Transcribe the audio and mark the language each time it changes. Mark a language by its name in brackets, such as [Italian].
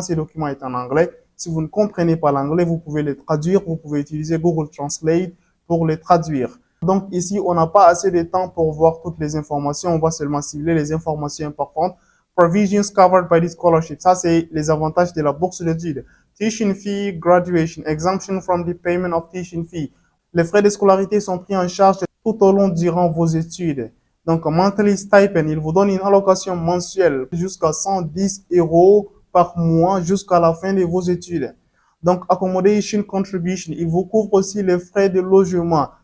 [French] Ce document est en anglais. Si vous ne comprenez pas l'anglais, vous pouvez le traduire. Vous pouvez utiliser Google Translate pour les traduire. Donc ici, on n'a pas assez de temps pour voir toutes les informations. On va seulement cibler les informations importantes. [English] Provisions covered by the scholarship. [French] Ça, c'est les avantages de la bourse d'études. [English] Tuition fee, graduation, exemption from the payment of tuition fee. [French] Les frais de scolarité sont pris en charge tout au long durant vos études. Donc, [English] monthly stipend, [French] il vous donne une allocation mensuelle jusqu'à 110 euros par mois jusqu'à la fin de vos études. Donc, [English] accommodation contribution, [French] il vous couvre aussi les frais de logement.